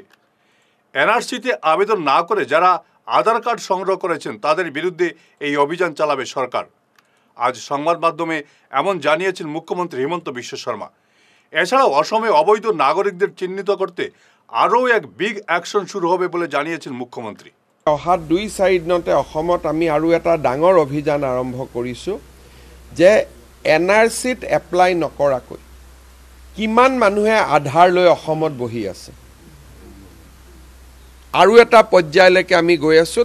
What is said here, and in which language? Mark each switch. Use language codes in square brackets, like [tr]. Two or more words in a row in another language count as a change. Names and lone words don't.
[bn] এনআরসিতে আবেদন না করে যারা আধার কার্ড সংগ্রহ করেছেন তাদের বিরুদ্ধে এই অভিযান চালাবে সরকার। আজ সংবাদ মাধ্যমে এমন জানিয়েছেন মুখ্যমন্ত্রী হিমন্ত বিশ্ব শর্মা। এছাড়াও অসমে অবৈধ নাগরিকদের চিহ্নিত করতে আরও এক বিগ অ্যাকশন শুরু হবে বলে জানিয়েছেন মুখ্যমন্ত্রী। [as] অহা 2-4 দিনতে অসমত আমি আৰু এটা ডাঙৰ অভিযান আৰম্ভ কৰিছোঁ যে এনআৰচিত এপ্লাই নকৰাকৈ কিমান মানুহে আধাৰ লৈ অসমত বহি আছে, আৰু এটা পৰ্যায়লৈকে আমি গৈ আছোঁ।